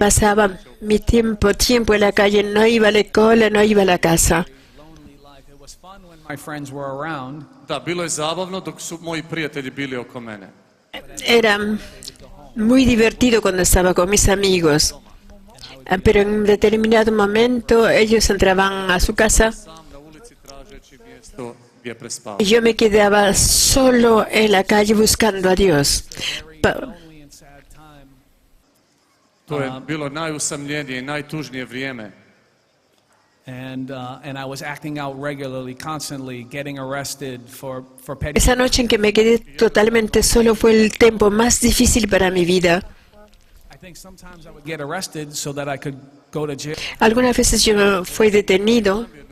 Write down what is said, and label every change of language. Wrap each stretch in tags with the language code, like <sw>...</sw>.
<es>Pasaba mi tiempo en la calle, no iba a la escuela, no iba a la casa.</es> <en>Lonely life. It was fun when my friends were around.</en> <hr>Da, bilo je zabavno dok su moji prijatelji bili oko mene.</hr> <es>Era muy divertido cuando estaba con mis amigos, pero en un determinado momento ellos entraban a su casa</es> <hr>Sam na ulici tražeći mjesto gdje prespavati.</hr> <es>y yo me quedaba solo en la calle buscando a Dios.</es> <en>Lonely and sad time.</en> <hr>To je bilo najusamljenije i najtužnije vrijeme.</hr> <en>And I was acting out regularly, constantly, getting arrested for petty.</en> <es>Esa noche en que me quedé totalmente solo fue el tiempo más difícil para mi vida.</es> <en>I think sometimes I would get arrested so that I could go to jail.</en> <es>Algunas veces yo fui detenido</es>